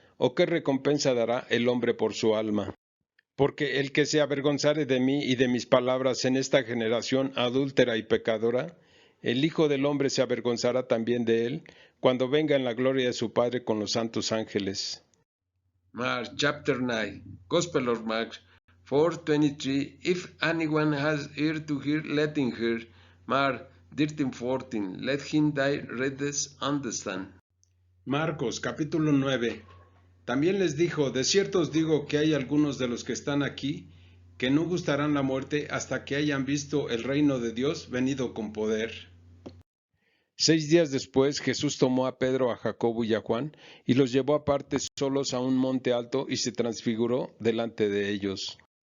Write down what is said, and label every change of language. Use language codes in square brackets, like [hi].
[es] ¿O qué recompensa dará el hombre por su alma? Porque el que se avergonzare de mí y de mis palabras en esta generación adúltera y pecadora, el Hijo del Hombre se avergonzará también de él, cuando venga en la gloria de su Padre con los santos ángeles. [en] Mark chapter 9, Gospel of Mark 4:23. If anyone has ear to hear, let him hear. Mark 13:14. Let him that readeth understand. [es] Marcos capítulo 9. También les dijo, de cierto os digo que hay algunos de los que están aquí que no gustarán la muerte hasta que hayan visto el reino de Dios venido con poder. 6 días después Jesús tomó a Pedro, a Jacobo y a Juan y los llevó aparte solos a un monte alto y se transfiguró delante de ellos.